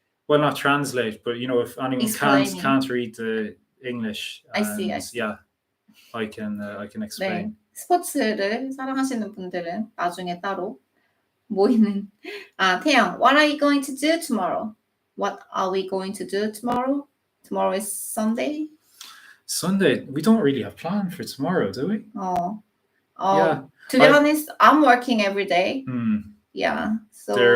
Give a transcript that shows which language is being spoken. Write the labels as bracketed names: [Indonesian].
[English] Well, not translate, but if anyone can't read the English, I see. Yeah, I can explain. [Korean] 네, 스포츠를 사랑하시는 분들은 나중에 따로 모이는. [English] 태양, what are you going to do tomorrow? What are we going to do tomorrow? Tomorrow is Sunday. Sunday, we don't really have plans for tomorrow, do we? Yeah. To be honest, I'm working every day. Yeah. So